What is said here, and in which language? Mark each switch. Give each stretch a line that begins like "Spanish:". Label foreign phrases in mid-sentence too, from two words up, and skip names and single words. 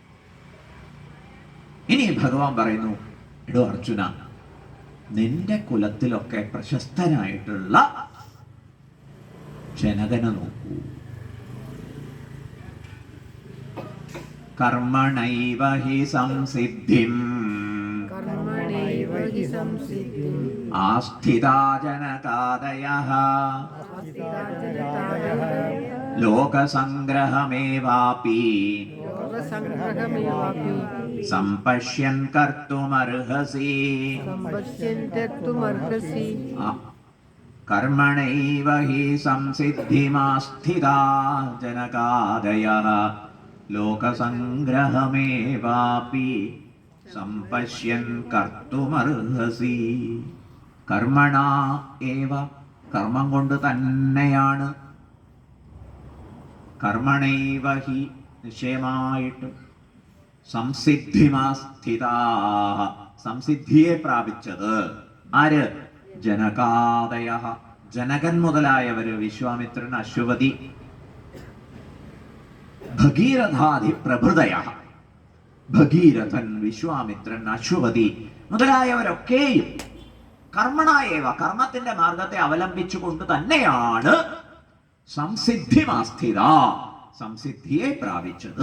Malayalam: ഇനി ഭഗവാൻ പറയുന്നു, എടോ അർജുന, നിന്റെ കുലത്തിലൊക്കെ പ്രശസ്തനായിട്ടുള്ള ജനകനെ നോക്കൂ.
Sanskrit: കർമ്മണൈവ ഹി സംസിദ്ധിം हि संसिद्धिम् आस्थिता जनकादयः आस्थिताजनतादयः लोकसङ्ग्रहमेवापि लोकसङ्ग्रहमेवापि सम्पश्यन् कर्तुमर्हसि सम्पश्यन्तत्वमर्हसि कर्मणैव हि संसिद्धिमास्थिता जनकादयः लोकसङ्ग्रहमेवापि सम्पश्यन् कर्तुमर्हसि. കർമ്മണ ഏവ,
Malayalam: കർമ്മം കൊണ്ട് തന്നെയാണ്,
Sanskrit: കർമ്മണൈവ ഹി
Malayalam: നിശ്ചയമായിട്ടും, സംസിദ്ധിമാസ്ഥിതാ സംസിദ്ധിയെ പ്രാപിച്ചത് ആര്? ജനകാദയ, ജനകൻ മുതലായവര്, വിശ്വാമിത്രൻ, അശ്വതി,
Sanskrit: ഭഗീരഥാദി പ്രഭൃതയ,
Malayalam: ഭഗീരഥൻ, വിശ്വാമിത്രൻ, അശ്വതി മുതലായവരൊക്കെയും കർമ്മണായേവ, കർമ്മത്തിന്റെ മാർഗത്തെ അവലംബിച്ചുകൊണ്ട് തന്നെയാണ് സംസിദ്ധിമാസ്ഥിത, സംസിദ്ധിയെ പ്രാപിച്ചത്.